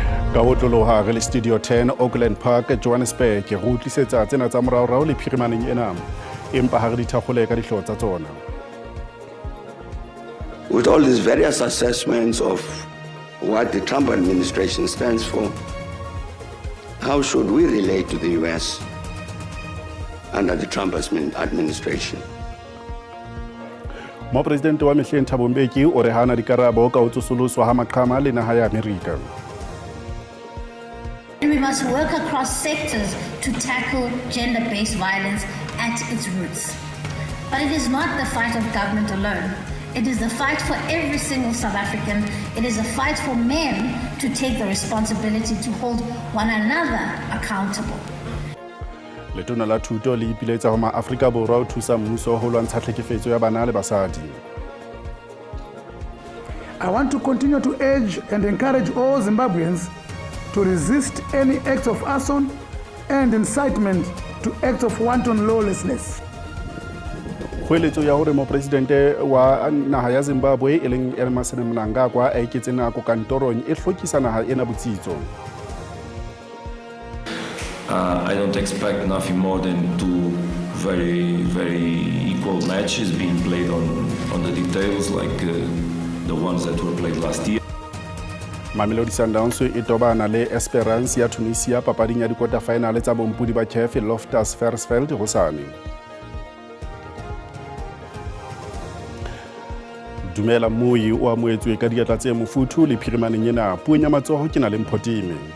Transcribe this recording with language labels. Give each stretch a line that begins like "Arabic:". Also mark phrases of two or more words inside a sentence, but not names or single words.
Southern Sotho: Ka otloloha re le Studio 10 Auckland Park Johannesburg re utlisetsa tsena tsa moraorao le phirimaneng ena empa ha re di thakgole ka dihlo tsa tsona.
English: With all these various assessments of what the Trump administration stands for, how should we relate to the US under the Trump administration?
Southern Sotho: Mo president wa mehleng Thabo Mbeki o re hana dikarabo ka utsusuluswa ha maqhama le naha ya America.
English: And we must work across sectors to tackle gender-based violence at its roots. But it is not the fight of government alone. It is the fight for every single South African. It is a fight for men to take the responsibility to hold one another accountable.
Southern Sotho: Letona la thuto le ipiletsa ho ma-Afrika Borwa ho thusa mmuso ho lwantsha tlhekefetso ya bana le basadi.
English: I want to continue to urge and encourage all Zimbabweans to resist any acts of arson and incitement to acts of wanton lawlessness.
Southern Sotho: Kgoeletso ya hore mo presidente wa naha ya Zimbabwe e leng Emerson Mnangagwa a iketse nako kantorong e hlokisa naha ena botsitso.
English: I don't expect nothing more than two very equal matches being played on the details like the ones that were played last year.
Southern Sotho: Mamelodi Sundowns e tobana le Esperance ya Tunisia papading ya di-
English: quarter final
Southern Sotho: tsa bompudi ba CAF Loftus Versfeld hosane. Dumela Moi o amoetswe ka diatla tse mofuthu le phirimaneng ena puong ya matsoho ke na le Mphotime.